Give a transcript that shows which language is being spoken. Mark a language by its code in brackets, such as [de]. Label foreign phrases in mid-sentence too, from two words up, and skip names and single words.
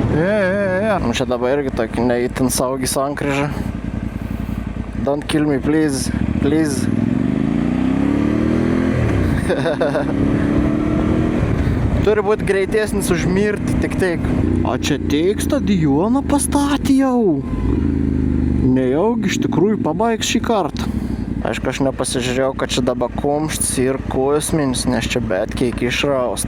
[lt] Nu čia dabar irgi tokį neįtin saugi sankryžą. [en] Don't kill me, please. Please. [lt] Turi būti greitesnis už mirtį, tik. O čia tik stadioną pastatė jau. Nejaugi iš tikrųjų pabaigs šį kartą. Aišku, aš nepasižiūrėjau, kad čia dabar kumštis ir kosminis, nes čia betkiek išraust.